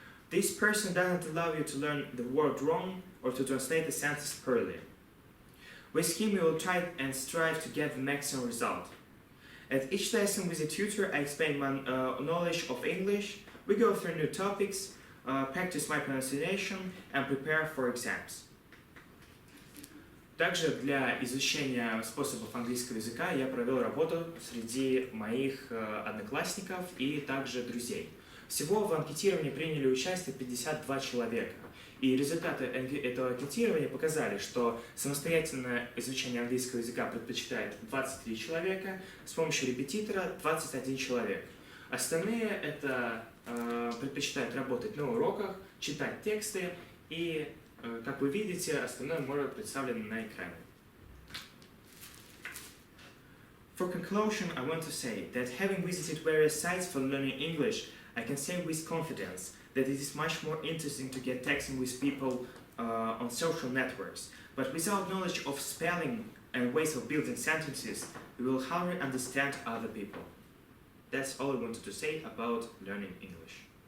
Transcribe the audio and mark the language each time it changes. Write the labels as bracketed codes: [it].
[en] This person doesn't allow you to learn the word wrong or to translate the sentence poorly. With him, you will try and strive to get the maximum result. At each lesson with a tutor, I explain my knowledge of English, we go through new topics, practice my pronunciation and prepare for exams. [ru] Также для изучения способов английского языка я провел работу среди моих одноклассников и также друзей. Всего в анкетировании приняли участие 52 человека. И результаты этого анкетирования показали, что самостоятельное изучение английского языка предпочитает 23 человека, с помощью репетитора 21 человек. Остальные предпочитают работать на уроках, читать тексты и, как вы видите, остальное может представлено на экране. [en] For conclusion, I want to say that having visited various sites for learning English, I can say with confidence that it is much more interesting to get texting with people on social networks. But without knowledge of spelling and ways of building sentences, we will hardly understand other people. That's all I wanted to say about learning English.